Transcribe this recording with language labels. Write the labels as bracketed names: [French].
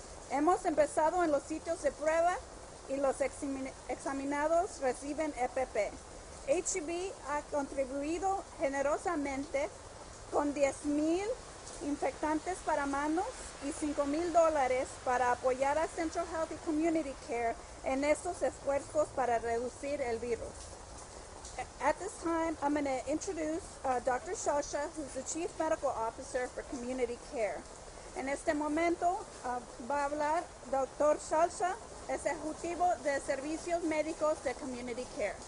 [Spanish] Hemos empezado en los sitios de prueba y los examinados reciben EPP. HEB ha contribuido generosamente con 10,000 infectantes para manos y $5,000 para apoyar a Central Health y Community Care en estos esfuerzos para reducir el virus. [English] At this time, I'm going to introduce Dr. Shasha, who's the Chief Medical Officer for Community Care. [Spanish] En este momento va a hablar Dr. Shasha, es ejecutivo de servicios médicos de Community Care.